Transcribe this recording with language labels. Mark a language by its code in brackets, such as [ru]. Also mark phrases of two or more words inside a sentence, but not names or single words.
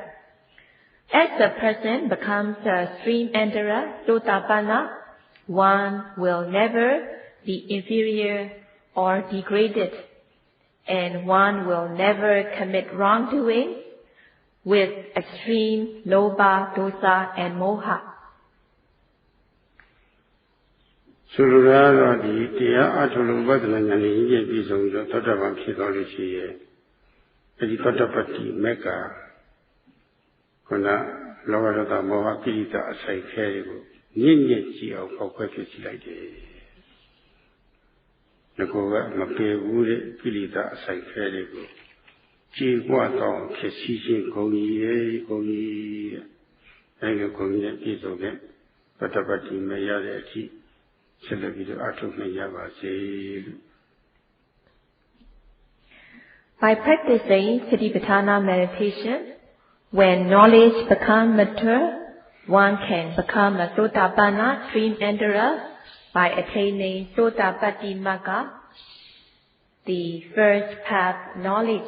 [en] As the person becomes a stream enterer, Sotapanna, one will never be inferior or degraded, and one will never commit wrongdoing with extreme Lobha, Dosa, and Moha. [my] ဆိုလိုတာကတော့ဒီတရားအထုလို့ဝိပဿနာဉာဏ်ကြီးပြည့်စုံပြီးတော့သောတာပန်ဖြစ်သွားလို့ရှိရဲ့အဲဒီသောတာပတ္တိမက္ခခုနလောဘဒေါသမောဟကိလေသာအစိုက်ခဲတွေကိုညစ်ညစ်ကြည့်အောင်ဖောက်ခွဲဖြစ်စီလိုက်တယ် ။ဒီကောကမပေဘူးတဲ့ကိလေသာအစိုက်ခဲတွေကိုကြည်ပွားတော့ဖြစ်စီခြင်းဂုဏ်ကြီးရဲ့ဂုဏ်ကြီးအဲဒီဂုဏ်ကြီးနဲ့ပြည့်စုံတဲ့သောတာပတ္တိမရတဲ့အထိ [en] By practicing Sotapanna meditation, when knowledge becomes mature, one can become a Sotapanna stream enterer by attaining Sotapattimagga, the first path knowledge.